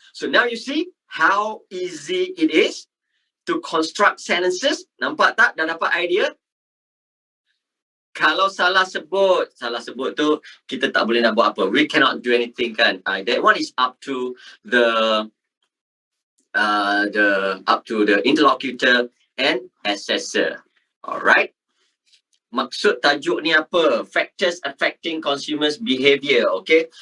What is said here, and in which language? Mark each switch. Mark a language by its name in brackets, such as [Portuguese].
[English] So now you see how easy it is to construct sentences. [Malay] Nampak tak? Dah dapat idea? Kalau salah sebut tu kita tak boleh nak buat apa. [English] We cannot do anything kan. That one is up to the interlocutor and assessor. Alright. [Malay] Maksud tajuk ni apa? [English] Factors affecting consumers' behavior. Okay.